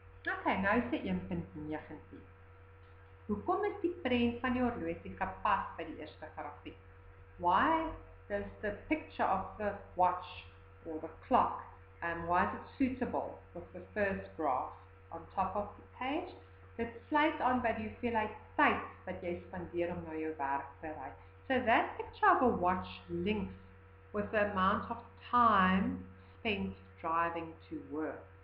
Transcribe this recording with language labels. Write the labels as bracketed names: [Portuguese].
[Afrikaans] Okay, nou sê 1.19. Hoekom is die prent van die horlosie gepas by die eerste grafiek? [English] Why does the picture of the watch or the clock, why is it suitable with the first graph on top of the page? [Afrikaans] Dit sluit aan by die hoeveelheid tyd wat jy spandeer om na jou werk te ry. [English] So that picture of a watch links with the amount of time spent driving to work.